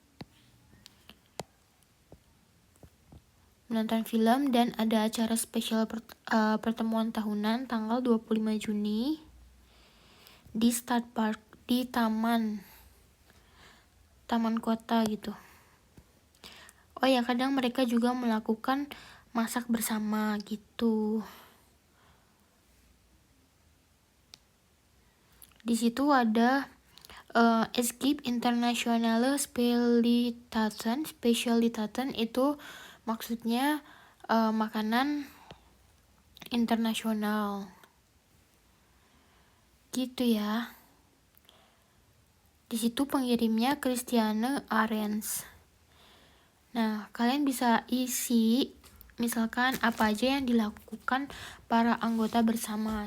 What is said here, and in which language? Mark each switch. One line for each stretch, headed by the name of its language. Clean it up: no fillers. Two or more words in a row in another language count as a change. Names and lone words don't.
Indonesian: Dan ada acara spesial pertemuan tahunan tanggal 25 Juni di Stad Park, di taman kota gitu. Oh ya, kadang mereka juga melakukan masak bersama gitu. Di situ ada
German: es gibt internationale Spezialitäten
Indonesian: itu maksudnya makanan internasional gitu ya. Di situ pengirimnya Christiane Arens. Nah, kalian bisa isi misalkan apa aja yang dilakukan para anggota bersama.